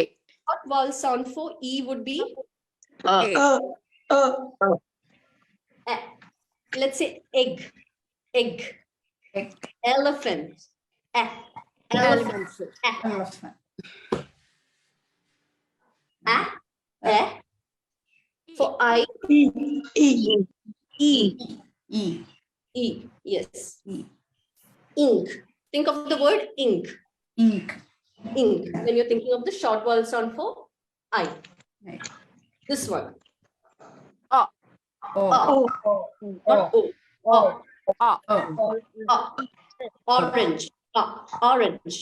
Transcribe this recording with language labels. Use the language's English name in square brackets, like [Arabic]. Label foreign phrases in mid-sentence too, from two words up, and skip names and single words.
[English] Short vowel sound for E would be let's say egg. Egg. Egg. Elephant. Elephant. Elephant. For I. E. E. E. Yes. E. Ink. Think of the word ink. Ink. Ink. When you're thinking of the short vowel sound for I. Right. This one. O. Not O. O. Orange. Orange.